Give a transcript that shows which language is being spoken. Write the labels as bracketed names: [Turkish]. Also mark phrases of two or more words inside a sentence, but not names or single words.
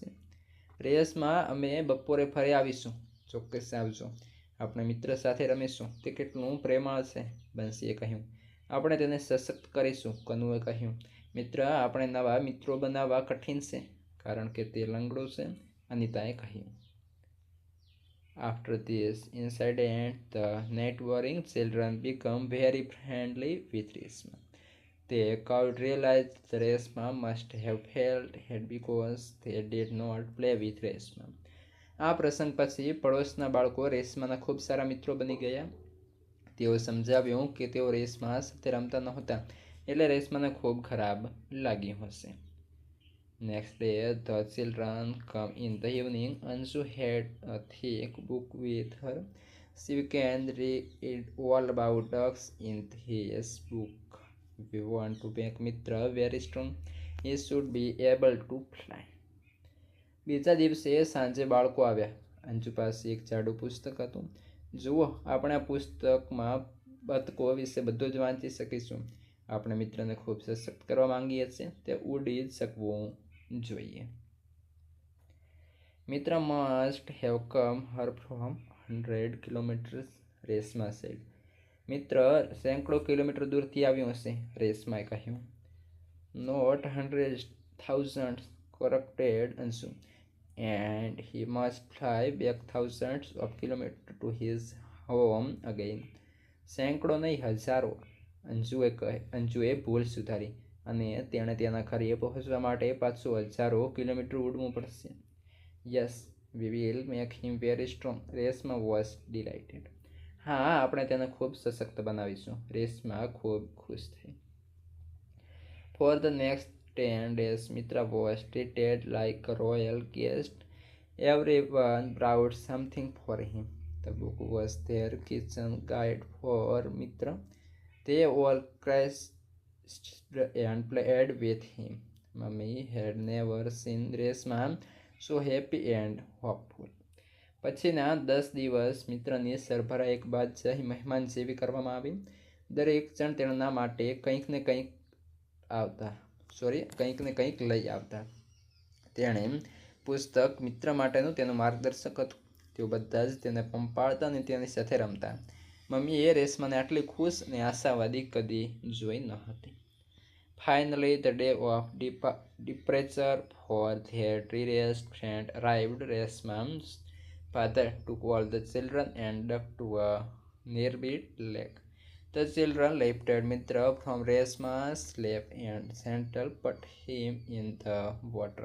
[Gujarati] રેશમા, અમે બપોરે ફરી આવીશું. ચોક્કસ આવજો. આપણે મિત્ર સાથે રમીશું. તે કેટલું પ્રેમાળ છે, બંસીએ કહ્યું. આપણે તેને સશક્ત કરીશું, કનુએ કહ્યું. મિત્ર, આપણે નવા મિત્રો બનાવવા કઠિન છે કારણ કે તે લંગડો છે, અનિતાએ કહ્યું. [English] After this incident, the neighboring children became very friendly with Resma. They could realize that Resma must have felt hate because they did not play with Resma. [Gujarati] આ પ્રસંગ પછી પડોશના બાળકો રેશમાના ખૂબ સારા મિત્રો બની ગયા. તેઓ સમજાવ્યું કે તેઓ રેશમા સાથે રમતા નહોતા એટલે રેશમાને ખૂબ ખરાબ લાગ્યું હશે. [English] Next day, the children come in the evening. Anju had a thick book with her. She can read all about ducks in his book. We want to make Mitra very strong. He should be able to fly. [Gujarati] બીજા દિવસે સાંજે બાળકો આવ્યા. અંજુ પાસે એક જાડું પુસ્તક હતું. જુઓ, આપણે આ પુસ્તકમાં બતકો વિશે બધું જ વાંચી શકીશું. આપણે મિત્રને ખૂબ સશક્ત કરવા માંગીએ છીએ. તે ઉડી જ શકવું જોઈએ. [English] મિત્ર must have come her from 100 kilometers, રેશમા said. [Gujarati] મિત્ર સેંકડો કિલોમીટર દૂરથી આવ્યું હશે, રેશમાએ કહ્યું. [English] Not hundreds, thousands, corrected Anju. And he must fly back thousands of kilometers to his home again. [Gujarati] સેંકડો નહીં, હજારો, અંજુએ ભૂલ સુધારી. અને તેણે તેના ઘરે પહોંચવા માટે પાછું હજારો કિલોમીટર ઉડવું પડશે. [English] Yes, we will make him very strong. રેશમા was delighted. [Gujarati] હા, આપણે તેને ખૂબ સશક્ત બનાવીશું. રેશમા ખૂબ ખુશ થઈ. [English] For the next 10 days, Mitra was treated like a royal guest. Everyone brought something for him. The book was their kitchen guide for Mitra. They all crashed and played with him. Mummy had never seen Reshma so happy and hopeful. [Gujarati] પછીના 10 દિવસ મિત્રની સરભરા એક બાદશાહી મહેમાન જેવી કરવામાં આવી. દરેક જણ તેના માટે કંઈક ને કંઈક લઈ આવતા. તેણે પુસ્તક મિત્ર માટેનું તેનું માર્ગદર્શક હતું. તેઓ બધા જ તેને પંપાળતા અને તેની સાથે રમતા. મમ્મીએ રેશમાને આટલી ખુશ અને આશાવાદી કદી જોઈ ન હતી. [English] Finally, the day of departure for their dearest friend arrived. Reshma's father took all the children and ducked to a nearby lake. The children lifted Mitra from Reshma's lap and gently put him in the water.